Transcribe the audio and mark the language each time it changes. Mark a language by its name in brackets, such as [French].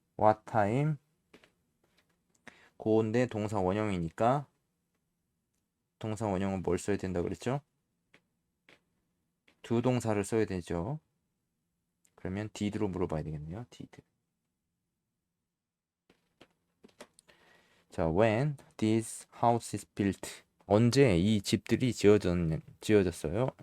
[English] what time [Korean] 고인데 동사 원형이니까 동사 원형은 뭘 써야 된다 그랬죠? 두 동사를 써야 되죠. 그러면 did로 물어봐야 되겠네요. did. 자, [English] when these houses built. [Korean] 언제 이 집들이 지어졌어요?